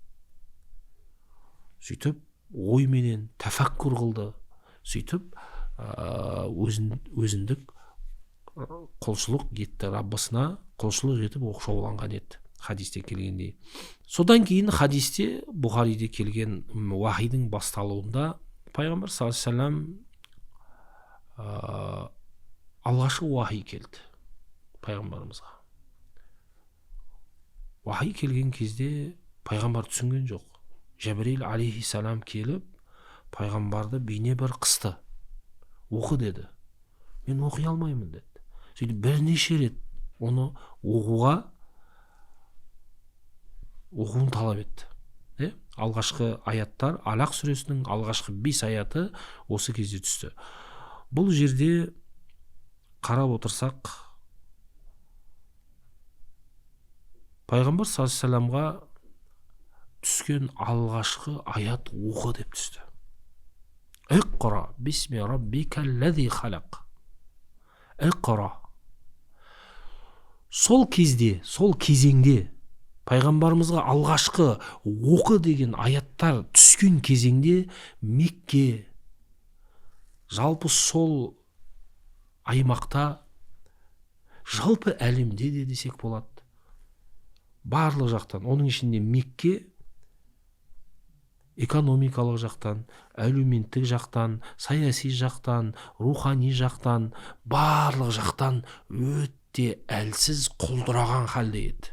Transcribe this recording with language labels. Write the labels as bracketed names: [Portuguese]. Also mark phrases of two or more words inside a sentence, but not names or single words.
[Kazakh] Сөйтіп ойменен тәфәккүр қылды. Сөйтіп өзіндік құлшылық етті, Раббысына құлшылық етіп оқшауланған еді хадисте келгендей. Содан кейін хадисте, Бұхариде келген уахидің басталуында пайғамбар [Arabic] صلى الله عليه وسلم [Kazakh] алғашқы уахи келді пайғамбарымызға. Уахи келген кезде пайғамбар түсінген жоқ. Жәбірейіл алейхиссалам келіп, пайғамбарды бейне бір қысты. Оқы деді. Мен оқи алмаймын деді. Сөйтіп бірнеше рет оны оқуын талап етті. Алғашқы аяттар, Алақ сүресінің алғашқы 5 аяты осы кезде түсті. Бұл жерде қарап отырсақ, пайғамбар [Arabic] صلى الله عليه وسلم [Kazakh] түскен алғашқы аят оқы деп түсті. [Arabic] اقرأ باسم ربك الذي خلق. [Kazakh] Иқра. Сол кезде, сол кезеңде пайғамбарымызға алғашқы оқы деген аяттар түскен кезеңде Мекке, жалпы сол аймақта, жалпы әлемде де десек болады, барлық жақтан, оның ішінде Мекке экономикалық жақтан, әлеуметтік жақтан, саяси жақтан, рухани жақтан, барлық жақтан өте әлсіз, құлдыраған халде еді.